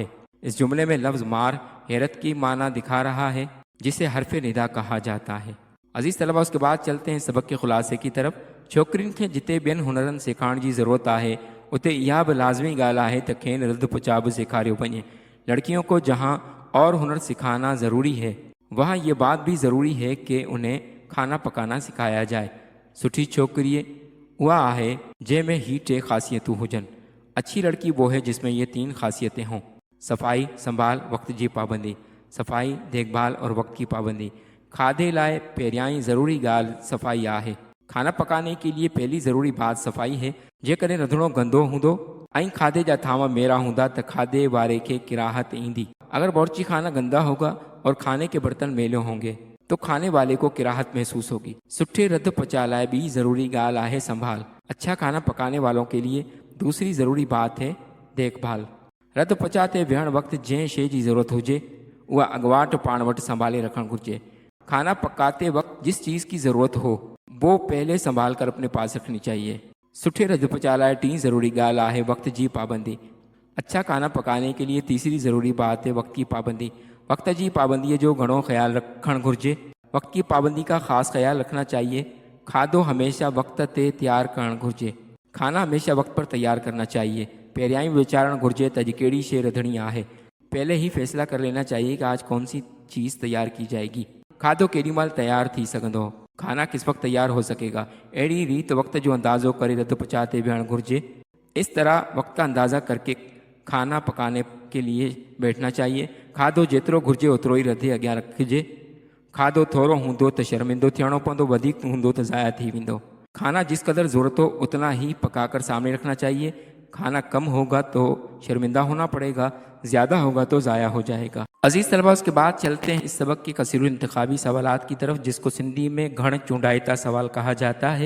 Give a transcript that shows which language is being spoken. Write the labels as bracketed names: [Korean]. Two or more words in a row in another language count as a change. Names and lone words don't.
[Urdu] اس جملے میں لفظ مار حیرت کی معنی دکھا رہا ہے، جسے حرف ندا کہا جاتا ہے. عزیز طلبہ، اس کے بعد چلتے ہیں سبق کے خلاصے کی طرف. [Sindhi] छोकिरियुनि खे जिते ॿियनि हुनरनि सेखारण जी ज़रूरत आहे, उते इहा बि लाज़मी ॻाल्हि आहे त खेनि रध पुचा बि सेखारियो वञे। [Urdu] لڑکیوں کو جہاں اور ہنر سکھانا ضروری ہے، وہاں یہ بات بھی ضروری ہے کہ انہیں کھانا پکانا سکھایا جائے. [Sindhi] सुठी छोकिरी उहा आहे जंहिंमें ही टे ख़ासियतूं हुजनि। [Urdu] اچھی لڑکی وہ ہے جس میں یہ تین خاصیتیں ہوں: [Sindhi] सफ़ाई संभाल, वक्त जी पाबंदी। [Urdu] صفائی، دیکھ بھال اور وقت کی پابندی. [Sindhi] खाधे लाइ पहिरियां ई ज़रूरी ॻाल्हि सफ़ाई आहे। [Urdu] کھانا پکانے کے لیے پہلی ضروری بات صفائی ہے. [Sindhi] जेकॾहिं रंधिणो गंदो हूंदो ऐं खाधे जा थांव मेरा हूंदा त खाधे वारे खे किराहत ईंदी। [Urdu] اگر باورچی خانہ گندا ہوگا اور کھانے کے برتن میلے ہوں گے تو کھانے والے کو کراہت محسوس ہوگی. [Sindhi] सुठे रध पचा लाइ ॿी ज़रूरी ॻाल्हि आहे संभाल। [Urdu] اچھا کھانا پکانے والوں کے لیے دوسری ضروری بات ہے دیکھ بھال. [Sindhi] रध पचा ते विहण वक़्तु जंहिं शइ जी ज़रूरत हुजे उहा अॻुवाट पाण वटि संभाले रखणु घुरिजे। [Urdu] کھانا پکاتے وقت جس چیز کی ضرورت ہو وہ پہلے سنبھال کر اپنے پاس رکھنی چاہیے. [Sindhi] सुठे रध पचा लाइ टी ज़रूरी ॻाल्हि आहे वक्त जी पाबंदी। [Urdu] اچھا کھانا پکانے کے لیے تیسری ضروری بات ہے وقت کی پابندی. [Sindhi] वक्त जी पाबंदी जो घणो ख्याल रखणु घुरिजे। [Urdu] وقت کی پابندی کا خاص خیال رکھنا چاہیے. [Sindhi] खाधो हमेशा वक्त ते तैयार करणु घुरिजे। [Urdu] کھانا ہمیشہ وقت پر تیار کرنا چاہیے. [Sindhi] पहिरियां ई वीचारणु घुरिजे त अॼु कहिड़ी शइ रधणी आहे। [Urdu] پہلے ہی فیصلہ کر لینا چاہیے کہ آج کون سی چیز تیار کی جائے گی. [Sindhi] खाधो केॾी महिल तैयार थी सघंदो, [Urdu] کھانا کس وقت تیار ہو سکے گا. [Sindhi] अहिड़ी रीत वक्त जो अंदाज़ो करे रध पचा ते विहणु घुरिजे। [Urdu] اس طرح وقت کا اندازہ کر کے کھانا پکانے کے لیے بیٹھنا چاہیے. [Sindhi] खाधो जेतिरो घुरिजे ओतिरो ई रधे अॻियां रखिजे। खाधो थोरो हूंदो त शर्मिंदो थियणो पवंदो, वधीक हूंदो त ज़ाया थी वेंदो। [Urdu] کھانا جس قدر ضرورت ہو اتنا ہی پکا کر سامنے رکھنا چاہیے. کھانا کم ہوگا تو شرمندہ ہونا پڑے گا، زیادہ ہوگا تو ضائع ہو جائے گا. عزیز طلبہ، اس کے بعد چلتے ہیں اس سبق کے کثیر انتخابی سوالات کی طرف، جس کو سندھی میں [Sindhi] घण चूंडाइता सवाल [Urdu] کہا جاتا ہے.